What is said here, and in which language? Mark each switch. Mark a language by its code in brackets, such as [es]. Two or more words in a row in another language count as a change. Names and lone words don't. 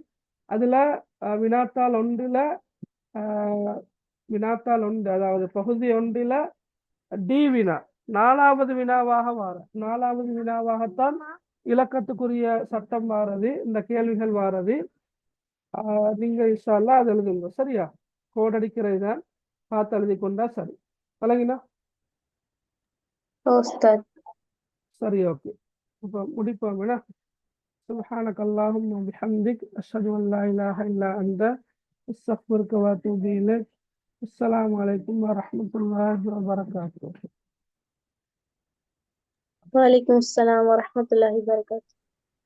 [ta] அதுல வினாத்தாள் ஒன்றுல வினாத்தாள் ஒன்று, அதாவது பகுதி ஒன்றில் டி வினா 4வது வினாவாக வார 4வது வினாவாகத்தான் இலக்கத்துக்குரிய சட்டம் வாரது, இந்த கேள்விகள் வாரது. நீங்க [ar] إن شاء الله [ta] அது எழுதுங்க. சரியா? கோட் அடிக்கிறது தான், பார்த்து எழுதி கொண்டா சரி. விளங்கினா? أستاذ. சரி, ஓகே. இப்போ முடிப்போம். [ar] வேணா سبحانك اللهم وبحمدك أشهد أن لا إله إلا أنت أستغفرك وأتوب إليك. السلام عليكم ورحمة الله وبركاته. وعليكم السلام ورحمة الله وبركاته.